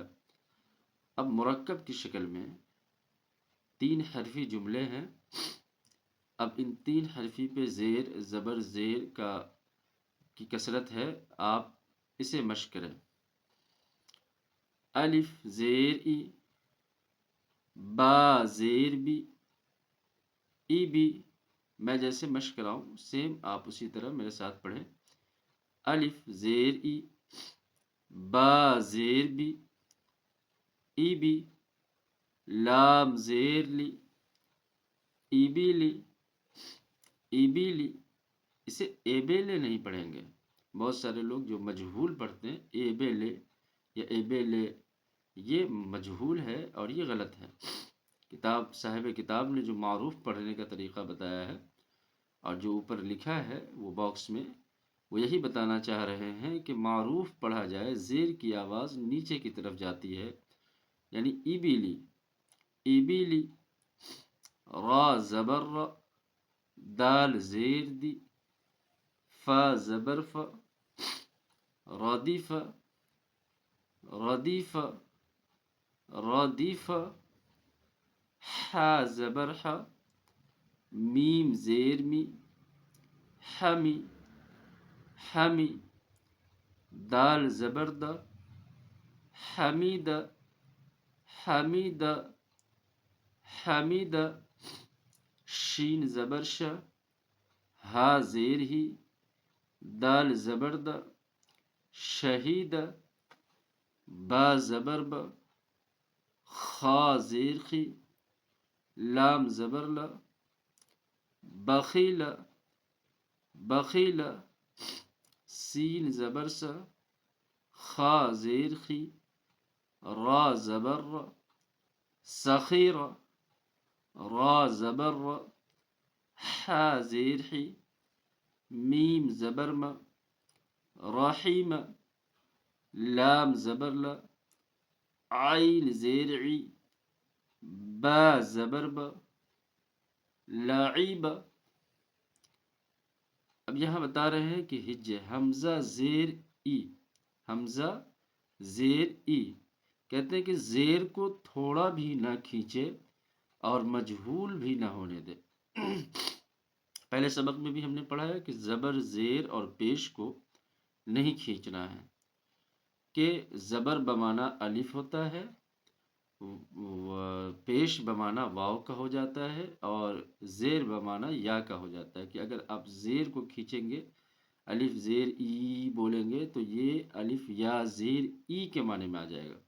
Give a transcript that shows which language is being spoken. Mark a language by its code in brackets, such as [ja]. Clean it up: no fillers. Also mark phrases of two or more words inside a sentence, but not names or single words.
[ur] اب مرکب کی شکل میں 3 حرفی جملے ہیں، اب ان 3 حرفی پہ زیر زبر زیر کی کثرت ہے، آپ اسے مشق کریں۔ الف زیر ای، با زیر بی، ای بی، میں جیسے مشق کراؤں سیم آپ اسی طرح میرے ساتھ پڑھیں۔ الف زیر ای، با زیر بی، ای بی، لام زیر لی، ای بی لی، ای بی لی۔ اسے اے بے لے نہیں پڑھیں گے، بہت سارے لوگ جو مجہول پڑھتے ہیں اے بے لے یا اے بے لے، یہ مجہول ہے اور یہ غلط ہے۔ صاحب کتاب نے جو معروف پڑھنے کا طریقہ بتایا ہے اور جو اوپر لکھا ہے وہ باکس میں، وہ یہی بتانا چاہ رہے ہیں کہ معروف پڑھا جائے، زیر کی آواز نیچے کی طرف جاتی ہے، یعنی ای بی لی، ای بی لی، را زبر را، دال زیر دی، فا زبر فا، ردیف، ردیف، ردیف، حا زبر حا، میم زیر می، حمی، حمی، دال زبر دا، حمید، حمید، حمید، شین زبر شا، ہا زیر ہی، دال زبر دا، شہید، با زبر با، خا زیر خی، لام زبر لا، بخیل، بخیل، سین زبر سا، خا زیر خی، را زبر را، سخیر، را زبر را، حا زیر حی، میم زبر ما، رحیم، لام زبر لا، عین زیر عی، با زبر با، لعیب۔ اب یہاں بتا رہے ہیں کہ ہجے حمزہ زیر ای، حمزہ زیر ای، کہتے ہیں کہ زیر کو تھوڑا بھی نہ کھینچے اور مجہول بھی نہ ہونے دے۔ پہلے سبق میں بھی ہم نے پڑھا ہے کہ زبر زیر اور پیش کو نہیں کھینچنا ہے، کہ زبر بمانا الف ہوتا ہے، پیش بمانا واو کا ہو جاتا ہے اور زیر بمانا یا کا ہو جاتا ہے، کہ اگر آپ زیر کو کھینچیں گے، الف زیر ای بولیں گے تو یہ الف یا زیر ای کے معنی میں آ جائے گا۔